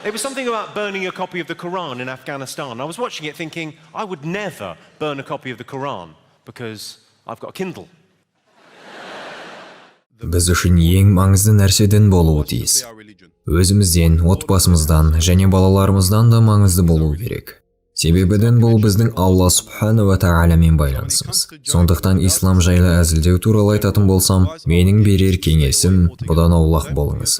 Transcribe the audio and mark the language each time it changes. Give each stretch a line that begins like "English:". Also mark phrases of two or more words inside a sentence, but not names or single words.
English: It was something about burning a copy of the Quran in Afghanistan. I was watching it thinking, I would never burn a copy of the Quran because I've got a Kindle.
Kazakh: Біз үшін ең маңызды нәрседен болуы тиіс. Өзімізден, отбасымыздан және балаларымыздан да маңызды болуы керек. Себебі дін бұл біздің Алла Субхана ва Тағаламен байланысымыз. Сондықтан ислам жайлы әзілдеу туралы айтатын болсам, менің берер кеңесім бұдан аулақ болыңыз.